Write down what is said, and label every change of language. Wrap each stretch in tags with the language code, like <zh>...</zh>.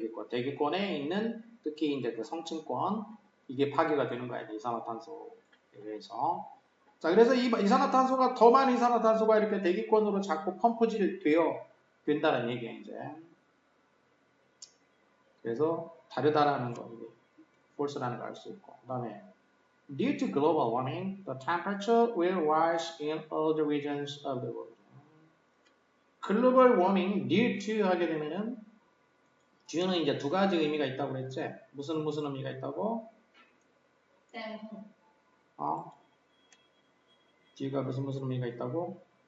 <ko>대기권에 있는 특히 이제 그 성층권, 이게 파괴가 되는 거야, 이산화탄소에 의해서. 자, 그래서 이 이산화탄소가 더 많은 이산화탄소가 이렇게 대기권으로 자꾸 펌프질 된다는 얘기야, 이제. 그래서 다르다라는 거, 이게 폴스라는 걸 알 수 있고. 그 다음에</ko> <en>Due to global warming, the temperature will rise in all the regions of the world.</en> <ko>글로벌 워밍 due to 하게 되면은 due는 이제 두 가지 의미가 있다고 그랬지? 무슨 의미가 있다고? 때문. due가 무슨 의미가 있다고?</ko>